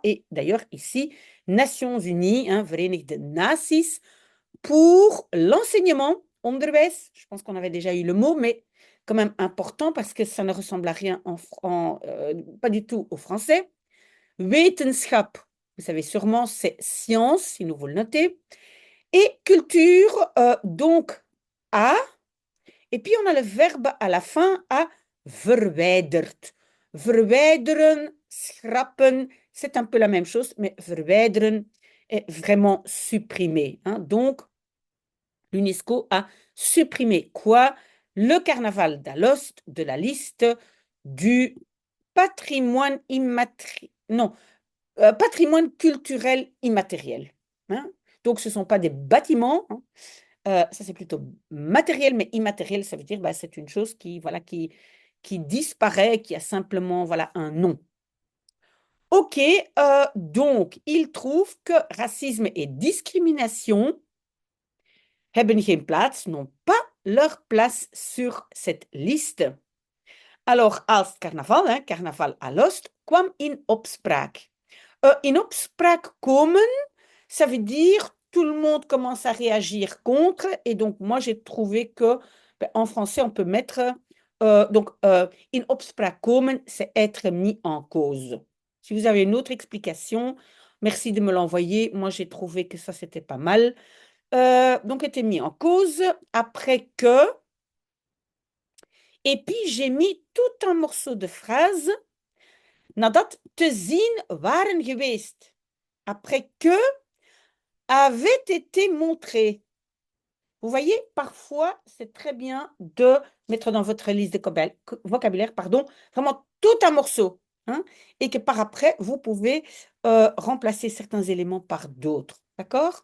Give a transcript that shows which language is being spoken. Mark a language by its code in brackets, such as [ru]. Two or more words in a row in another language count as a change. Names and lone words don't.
[fr] Et d'ailleurs, ici, Nations Unies, hein, [nl] Verenigde Naties, [fr] pour l'enseignement, onderwijs, je pense qu'on avait déjà eu le mot, mais quand même important parce que ça ne ressemble à rien pas du tout au français. Wetenschap, vous savez sûrement, c'est science, si nous vous le notez. Et culture, donc à. Et puis on a le verbe à la fin, à verwijderd. [nl] Verwijderen, schrappen, [fr] c'est un peu la même chose, mais verwijderen est vraiment supprimer, hein. Donc, l'UNESCO a supprimé quoi? Le carnaval d'Alost de la liste du patrimoine immatériel. Non, patrimoine culturel immatériel, hein. Donc, ce ne sont pas des bâtiments, hein. Ça, c'est plutôt matériel, mais immatériel, ça veut dire bah, c'est une chose qui, voilà, qui disparaît, qui a simplement voilà, un nom. OK, donc, il trouve que racisme et discrimination [nl] hebben geen plaats, [fr] n'ont pas leur place sur cette liste. Alors, [nl] als carnaval, [fr] hein, carnaval à Lost, [nl] kwam in opspraak. In opspraak komen, [fr] ça veut dire tout le monde commence à réagir contre, et donc moi j'ai trouvé que ben, en français on peut mettre [nl] in opspraak komen, [fr] c'est être mis en cause. Si vous avez une autre explication, merci de me l'envoyer. Moi j'ai trouvé que ça c'était pas mal. Donc était mis en cause après que, et puis j'ai mis tout un morceau de phrase, [nl] nadat te zien waren geweest, [fr] après que avait été montré. Vous voyez, parfois c'est très bien de mettre dans votre liste de vocabulaire, pardon, vraiment tout un morceau, hein, et que par après vous pouvez remplacer certains éléments par d'autres, d'accord?